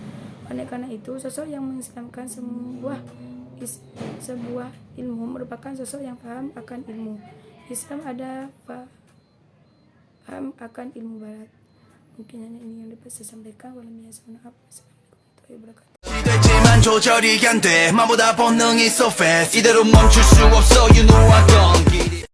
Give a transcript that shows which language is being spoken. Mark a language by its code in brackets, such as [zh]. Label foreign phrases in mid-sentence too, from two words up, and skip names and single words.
[id] Oleh karena itu, sosok yang mengislamkan sebuah ilmu merupakan sosok yang paham akan ilmu Islam, ada paham akan ilmu Barat. Mungkin hanya ini yang dapat saya sampaikan. [ar] السلام عليكم ورحمة الله وبركاته. [ko] 시됐지만 조절이 안 돼. 마보다 본능이 [en] so fast. [ko] 이대로 멈출 수 없어. [en] You know I gone.